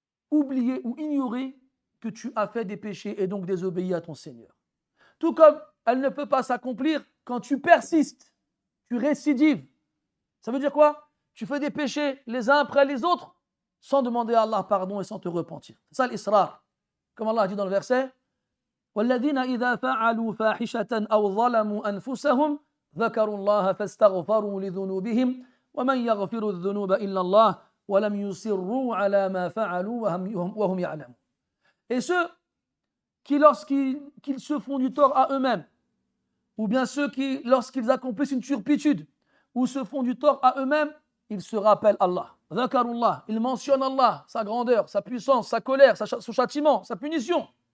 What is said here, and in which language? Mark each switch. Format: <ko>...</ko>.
<fr>Oublier ou ignorer que tu as fait des péchés et donc désobéi à ton Seigneur. Tout comme elle ne peut pas s'accomplir quand tu persistes, tu récidives. Ça veut dire quoi? Tu fais des péchés les uns après les autres sans demander à Allah pardon et sans te repentir. C'est ça l'israr. Comme Allah dit dans le verset,</fr> <ar>وَالَّذِينَ إِذَا فَعَلُوا فَاحِشَةً أَوْ ظَلَمُوا أَنفُسَهُمْ ذَكَرُوا اللَّهَ فَاسْتَغْفَرُوا لِذُنُوبِهِمْ وَمَنْ يَغْفِرُ الذُّنُوبَ إِلَّا اللَّهُ وَلَمْ يُصِرُّوا عَلَى مَا فَعَلُوا وَهُمْ يَعْلَمُونَ.</ar> <fr>Et ceux qui, lorsqu'ils se font du tort à eux-mêmes, ou bien ceux qui, lorsqu'ils accomplissent une turpitude, ou se font du tort à eux-mêmes, ils se rappellent Allah. Dhakarullah, ils mentionnent Allah, sa grandeur, sa puissance, sa colère, son châtiment, sa punition.</fr>